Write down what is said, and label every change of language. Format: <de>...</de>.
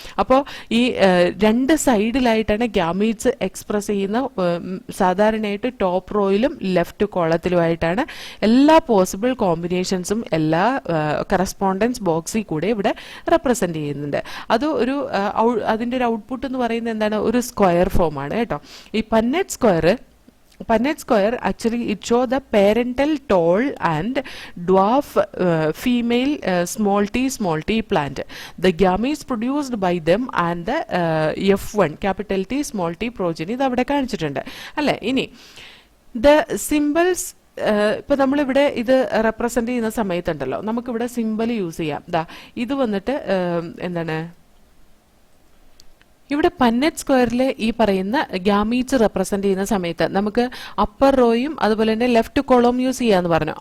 <ml>അപ്പോൾ ഈ രണ്ട് സൈഡിലായിട്ടാണ് ഗ്യാമീറ്റ്സ് എക്സ്പ്രസ് ചെയ്യുന്ന. സാധാരണയായിട്ട് ടോപ്പ് റോയിലും ലെഫ്റ്റ് കോളത്തിലുമായിട്ടാണ് എല്ലാ പോസിബിൾ കോമ്പിനേഷൻസും എല്ലാ കറസ്പോണ്ടൻസ് ബോക്സിൽ കൂടെ ഇവിടെ റെപ്രസെന്റ് ചെയ്യുന്നുണ്ട്. അത് ഒരു അതിന്റെ ഒരു ഔട്ട്പുട്ട് എന്ന് പറയുന്നത് എന്താണ്? ഒരു സ്ക്വയർ ഫോം ആണ് കേട്ടോ. ഈ പന്നറ്റ്</ml> <en>square actually it show the parental tall and dwarf female small t plant, the gametes produced by them and the F1 capital T small t progeny</en> <ml>ഇത് അവിടെ കാണിച്ചിട്ടുണ്ട് അല്ലെ. ഇനി</ml> <en>the symbols</en> <ml>ഇപ്പൊ നമ്മളിവിടെ ഇത് റെപ്രസെന്റ് ചെയ്യുന്ന സമയത്തുണ്ടല്ലോ, നമുക്കിവിടെ സിമ്പിൾ യൂസ് ചെയ്യാം. ഇത് വന്നിട്ട് എന്താണ്, ഇവിടെ പന്നെറ്റ് സ്ക്വയറിൽ ഈ പറയുന്ന ഗ്യാമീറ്റ്സ് റെപ്രസെന്റ് ചെയ്യുന്ന സമയത്ത് നമുക്ക് അപ്പർ റോയും അതുപോലെ തന്നെ ലെഫ്റ്റ് കോളം യൂസ് ചെയ്യാന്ന് പറഞ്ഞു.</ml>